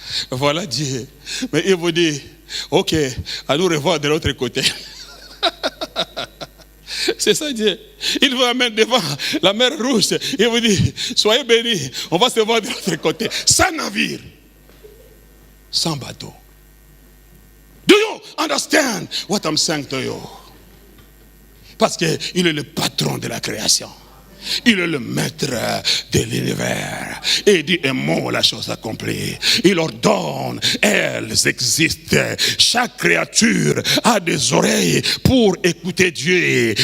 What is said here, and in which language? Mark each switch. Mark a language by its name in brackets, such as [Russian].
[French] Voilà Dieu. Mais il vous dit, ok, à nous revoir de l'autre côté. C'est ça Dieu. Il vous amène devant la mer Rouge. Il vous dit, soyez bénis, on va se voir de l'autre côté. Sans navire, sans bateau. [English] Do you understand what I'm saying to you? [French] Parce qu'il est le patron de la création. Il est le maître de l'univers. Et il dit un mot, la chose accomplie. Il ordonne, elles existent. Chaque créature a des oreilles pour écouter Dieu.